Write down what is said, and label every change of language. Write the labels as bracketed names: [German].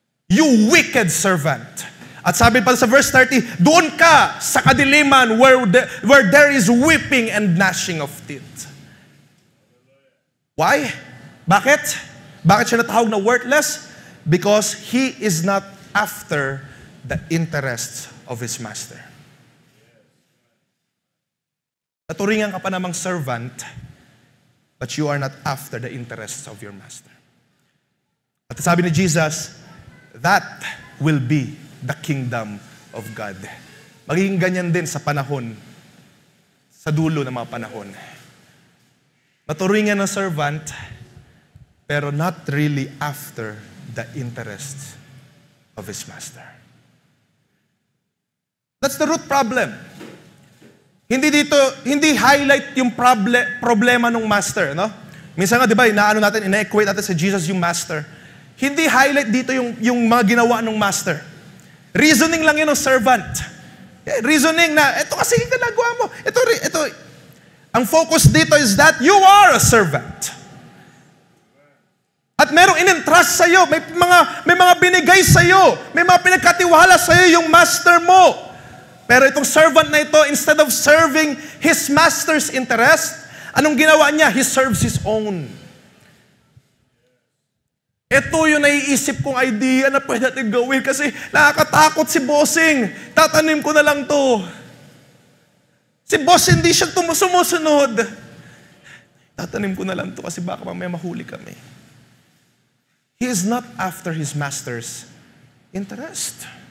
[English] You wicked servant. [Filipino] At sabi pa sa verse 30, doon ka sa kadiliman [English] where there is weeping and gnashing of teeth. Why? [Filipino] Bakit? Bakit siya natawag na worthless? [English] Because he is not after the interests of his master. [Filipino] Naturingan ka pa namang servant, [English] but you are not after the interests of your master. [Filipino] At sabi ni Jesus, [English] that will be the kingdom of God. [Filipino] Magiging ganyan din sa panahon, sa dulo ng mga panahon. Naturingan ng servant, pero [English] not really after the interests of his master. That's the root problem. [Filipino] Hindi highlight yung problema ng master, no? Minsan nga, di ba, ina-equate natin sa Jesus yung master. Hindi highlight dito yung mga ginawa ng master. Reasoning lang yun ng servant. Reasoning na, ito kasi yung ginagawa mo. Ito. Ang focus dito [English] is that you are a servant. [Filipino] At merong in-entrust sa'yo, may mga binigay sa'yo, may mga pinagkatiwala sa'yo yung master mo. Pero itong servant na ito, [English] instead of serving his master's interest, [Filipino] anong ginawa niya? [English] He serves his own. [Filipino] Ito yung naiisip kong idea na pwede natin gawin kasi nakakatakot si bossing. Tatanim ko na lang to. Si boss hindi siya sumusunod. Tatanim ko na lang to kasi baka mamaya mahuli kami. [English] He is not after his master's interest.